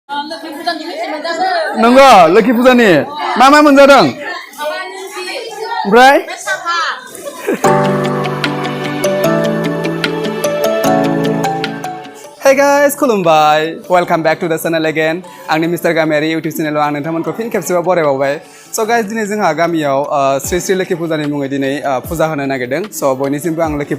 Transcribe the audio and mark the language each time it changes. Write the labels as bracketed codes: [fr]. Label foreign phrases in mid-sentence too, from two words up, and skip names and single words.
[brx] नंगौ लोखि फुजानि मा मोनजादों ओमफ्राय [en] Hey guys, [brx] खुलुमबाय [en] welcome back to the channel again [brx] आंनि मिस्टार गामियारि YouTube चेनेलाव आं नोंथांमोनखौ फिन खेबसेबाव बरायबावबाय [en] So guys [brx] दिनै जोंहा गामियाव श्री लोखि फुजानि मुङै दिनै फुजा होनो नागिरदों So बयनिसिमबो आं लोखि